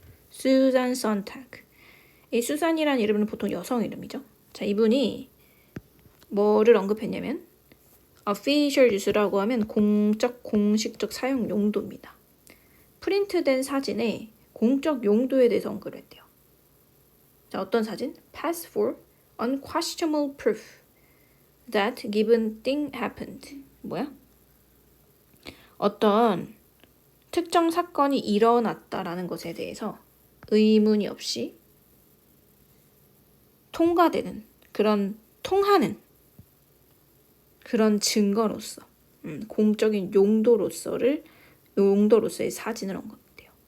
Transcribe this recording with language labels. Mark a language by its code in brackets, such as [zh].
[ko] 수잔 선택. 이 수잔이라는 이름은 보통 여성 이름이죠. 자, 이분이 뭐를 언급했냐면 official use라고 하면 공적, 공식적 사용 용도입니다. 프린트된 사진의 공적 용도에 대해서 언급을 했대요. 자, 어떤 사진? [en] Pass for unquestionable proof that given thing happened. [ko] 뭐야? 어떤 특정 사건이 일어났다라는 것에 대해서 의문이 없이 통과되는 그런 통하는 그런 증거로서 공적인 용도로서의 사진을 언급해요.